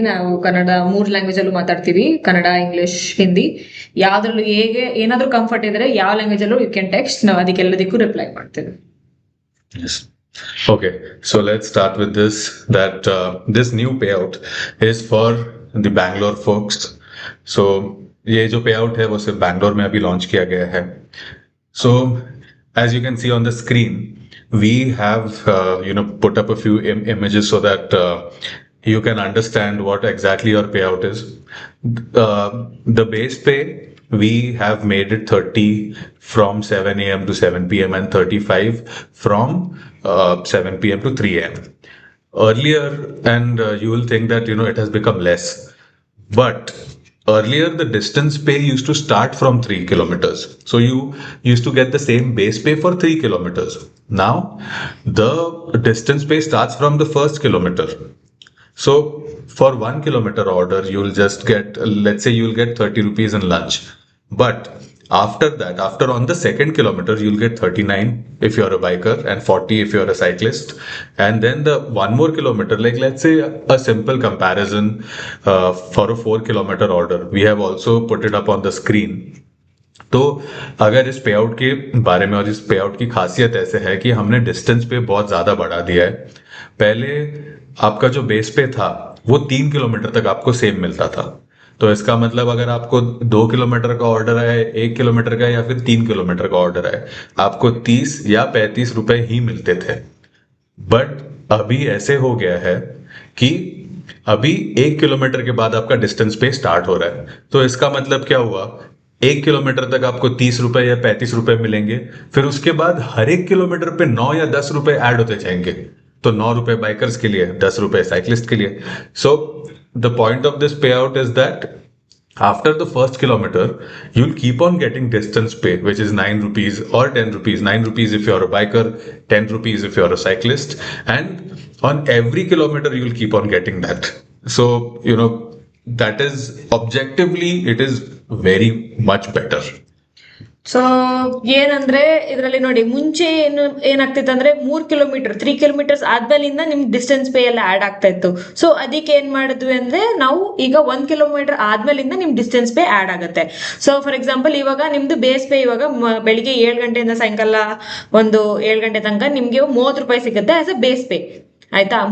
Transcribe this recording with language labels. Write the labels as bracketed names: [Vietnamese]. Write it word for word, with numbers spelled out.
[Kannada] ನಾವು ಕನ್ನಡ ಮೂರ್ ಲ್ಯಾಂಗ್ವೇಜ್ ಅಲ್ಲೂ ಮಾತಾಡ್ತೀವಿ, ಕನ್ನಡ, ಇಂಗ್ಲಿಷ್, ಹಿಂದಿ. ಯಾವ್ದ್ರಲ್ಲೂ ಹೇಗೆ ಏನಾದ್ರೂ ಕಂಫರ್ಟ್ ಇದ್ರೆ ಯಾವ ಲ್ಯಾಂಗ್ವೇಜ್ ಅಲ್ಲೂ [English] You can text. [Kannada] ನಾವು ಅದಕ್ಕೆಲ್ಲದಕ್ಕೂ ರಿಪ್ಲೈ ಮಾಡ್ತೀವಿ. [English] Yes. Okay, so let's start with this that uh, this new payout is for the Bangalore folks. [Hindi] So ये जो payout है वो सिर्फ बैंगलोर में अभी लॉन्च किया गया है. [English] So, as you can see on the screen, we have uh, you know put up a few Im- images so that uh, you can understand what exactly your payout is. Uh, the base pay we have made it thirty from seven a m to seven p m and thirty-five from uh, seven p m to three a m. Earlier, and uh, you will think that you know it has become less, but earlier the distance pay used to start from three kilometers. So you used to get the same base pay for three kilometers. Now the distance pay starts from the first kilometer. So for one kilometer order, you'll just get, let's say you'll get thirty rupees in lunch. But after that, after on the second kilometer, you'll get thirty-nine if you're a biker and forty if you're a cyclist. And then the one more kilometer, like let's say a simple comparison uh, for a four kilometer order, we have also put it up on the screen. [Hindi] तो अगर इस payout के बारे में और इस payout की खासियत ऐसे है कि हमने डिस्टेंस पे बहुत ज़्यादा बढ़ा दिया है। पहले आपका जो बेस पे था वो तीन किलोमीटर तक आपको सेम मिलता था, तो इसका मतलब अगर आपको दो किलोमीटर का ऑर्डर है, एक किलोमीटर का या फिर तीन किलोमीटर का ऑर्डर है, आपको तीस या पैंतीस रुपए ही मिलते थे। बट अभी ऐसे हो गया है कि अभी एक किलोमीटर के बाद आपका डिस्टेंस पे स्टार्ट हो रहा है। तो इसका मतलब क्या हुआ, एक किलोमीटर तक आपको तीस रुपए या पैंतीस रुपए मिलेंगे, फिर उसके बाद हर एक किलोमीटर पे नौ या दस रुपए ऐड होते जाएंगे। तो नौ रुपए बाइकर्स के लिए, दस रुपए साइकिलिस्ट के लिए। [English] So the point of this pay out is that after the first kilometer, you'll keep on getting distance pay, which is nine rupees or ten rupees. nine rupees if you're a biker, ten rupees if you're a cyclist. And on every kilometer, you'll keep on getting that. So, you know, that is objectively, it is very much better. [Kannada] So ಏನಂದ್ರೆ ಇದರಲ್ಲಿ ನೋಡಿ, ಮುಂಚೆ ಏನು ಏನಾಗ್ತಿತ್ತು ಅಂದ್ರೆ ಮೂರ್ kilometre three kilometres ಆದ್ಮೇಲಿಂದ ನಿಮ್ಗೆ distance pay ಎಲ್ಲ ಆ್ಯಡ್ ಆಗ್ತಾ ಇತ್ತು. ಸೊ ಅದಕ್ಕೆ ಏನ್ ಮಾಡಿದ್ವಿ ಅಂದ್ರೆ ನಾವು ಈಗ ಒಂದ್ ಕಿಲೋಮೀಟರ್ ಆದ್ಮೇಲಿಂದ ನಿಮ್ ಡಿಸ್ಟೆನ್ಸ್ ಪೇ ಆ್ಯಡ್ ಆಗುತ್ತೆ. ಸೊ ಫಾರ್ ಎಕ್ಸಾಂಪಲ್ ಇವಾಗ ನಿಮ್ದು ಬೇಸ್ ಪೇ ಇವಾಗ ಮ- ಬೆಳಿಗ್ಗೆ ಏಳು ಗಂಟೆಯಿಂದ ಸಾಯಂಕಾಲ ಒಂದು ಏಳು ಗಂಟೆ ತನಕ ನಿಮ್ಗೆ ಮೂವತ್ತು ರೂಪಾಯಿ ಸಿಗುತ್ತೆ [English] as a base pay, [Kannada] ಆಯ್ತಾ?